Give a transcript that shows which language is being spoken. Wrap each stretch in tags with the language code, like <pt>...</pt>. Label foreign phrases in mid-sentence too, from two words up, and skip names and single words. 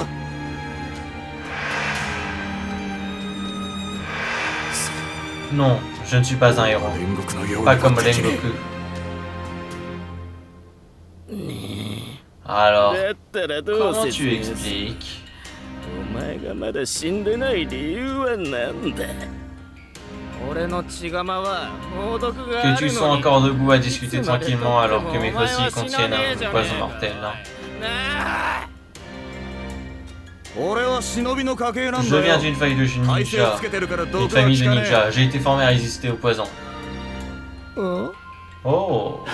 <fr>Non, je ne suis pas un héros. Pas comme Rengoku. Alors, comment tu expliques?</fr> <ja>前がまだ死んでない理由はなんだ。俺の血釜は猛毒があ</ja> <fr>Que tu</fr> <ja>る</ja> <fr>sois</fr> <ja>のに</ja> <fr>encore debout à discuter tranquillement alors que mes fossiles contiennent un poison mortel. Je viens d'une famille de ninja. Une famille de ninja. J'ai été formé à résister au poison. Oh.</fr>